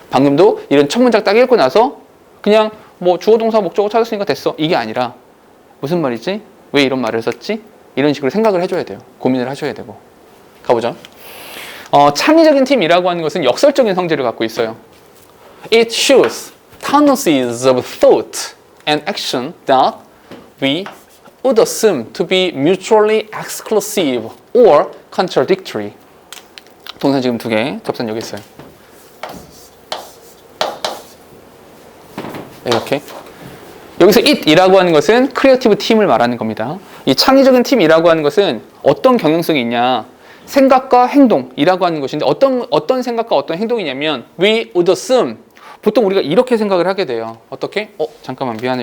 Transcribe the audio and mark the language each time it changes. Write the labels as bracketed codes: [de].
[ko] 방금도 이런 첫 문장 딱 읽고 나서 그냥 뭐 주어 동사 목적어 찾았으니까 됐어 이게 아니라 무슨 말이지? 왜 이런 말을 썼지? 이런 식으로 생각을 해줘야 돼요. 고민을 하셔야 되고. 가보죠. 창의적인 팀이라고 하는 것은 역설적인 성질을 갖고 있어요. [en] It shows tendencies of thought and action that we would assume to be mutually exclusive or contradictory. [ko] 동사 지금 두 개, 접선 여기 있어요. 오케이? 여기서 it이라고 하는 것은 크리에이티브 팀을 말하는 겁니다. 이 창의적인 팀이라고 하는 것은 어떤 경영성이 있냐? 생각과 행동이라고 하는 것인데 어떤 생각과 어떤 행동이냐면 [en] we would assume [ko] 보통 우리가 이렇게 생각을 하게 돼요. 어떻게? 잠깐만 미안해.